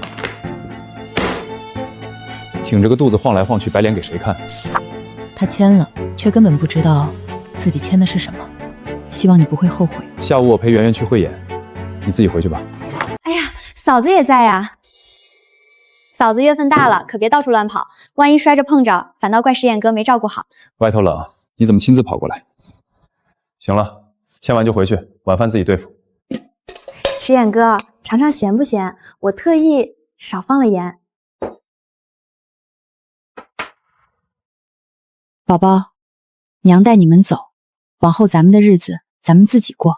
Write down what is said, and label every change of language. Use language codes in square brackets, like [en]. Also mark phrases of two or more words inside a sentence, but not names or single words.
[zh] 挺着个肚子晃来晃去，摆脸给谁看？他签了，却根本不知道自己签的是什么。希望你不会后悔。下午我陪圆圆去汇演，你自己回去吧。哎呀，嫂子也在呀。嫂子月份大了，可別到處亂跑，萬一摔着碰着，反倒怪石眼哥沒照顧好。外頭冷，你怎麼親自跑過來？行了，簽完就回去，晚飯自己對付。石眼哥，嘗嘗鹹不鹹？我特意少放了鹽。寶寶，娘帶你們走，往後咱們的日子咱們自己過。